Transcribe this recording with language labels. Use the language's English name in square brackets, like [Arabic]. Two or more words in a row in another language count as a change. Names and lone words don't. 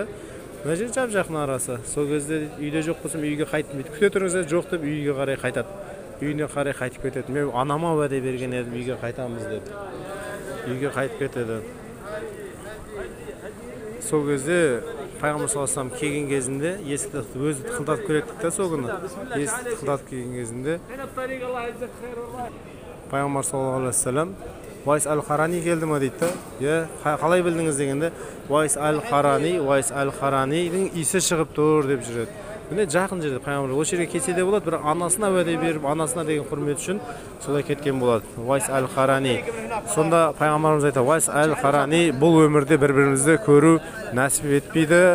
[Kazakh] Мына жер жап-жақын арасы. Сол кезде үйде жоқ болсам үйге қайтып дейді. Күте тұрыңыздар, жоқ деп үйге қарай қайтады. Үйіне қарай қайтып кетеді. Мен анама уәде берген едім, үйге қайтамыз деп. Үйге қайтып кетеді. Сол кезде Peygamber [Arabic] صلى الله عليه وسلم [Kazakh] келген кезінде есікті өзі тықылдатып келеді де сол күні. Есікті тықылдатып келген кезінде Peygamber [Arabic] صلى الله عليه وسلم [Kazakh] Вайс Аль-Қарани келді ма дейді да. Қалай білдіңіз дегенде, Вайс Аль-Қаранидің иісі шығып тұр деп жүреді. Міне жақын жерде пайғамбар осы жерге келсе де болады, бірақ анасына уәде беріп, анасына деген құрмет үшін солай кеткен болады. Вайс Аль-Қарани. Сонда пайғамбарымыз айтады, Вайс Аль-Қарани бұл өмірде бір-бірімізді көру нәсіп етпейді.